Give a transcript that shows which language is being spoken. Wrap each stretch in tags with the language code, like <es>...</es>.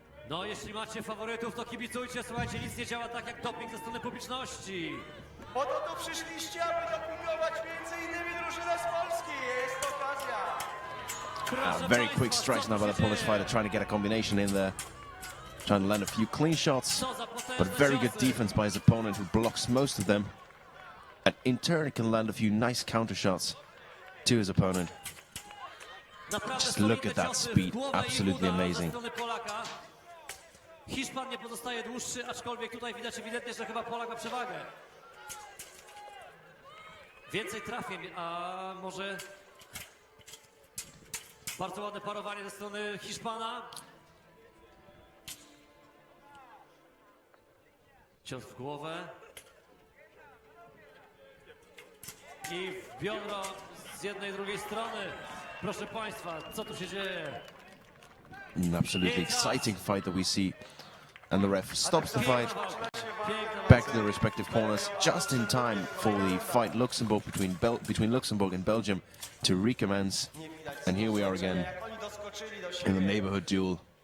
<pl>No, jeśli macie faworytów, to kibicujcie, słuchajcie, nic nie działa tak jak doping ze strony publiczności. Po to tu przyszliście, aby dopingować między innymi drużynę z Polski. Jest okazja.</pl> <en>Very quick strikes now by the Polish fighter, trying to get a combination in there. Trying to land a few clean shots, but very good defense by his opponent, who blocks most of them. And in turn can land a few nice counter shots to his opponent. Just look at that speed, absolutely amazing.</en> <pl>Hiszpan nie pozostaje dłuższy, aczkolwiek tutaj widać ewidentnie, że chyba Polak ma przewagę. Więcej trafień, a może bardzo ładne parowanie ze strony Hiszpana. Cios w głowę. I w biodro z jednej i drugiej strony. Proszę Państwa, co tu się dzieje?</pl> <en>An absolutely exciting fight that we see. And the ref stops the fight, back to the respective corners, just in time for the fight between Luxembourg and Belgium to recommence. And here we are again in the neighborhood duel.</en>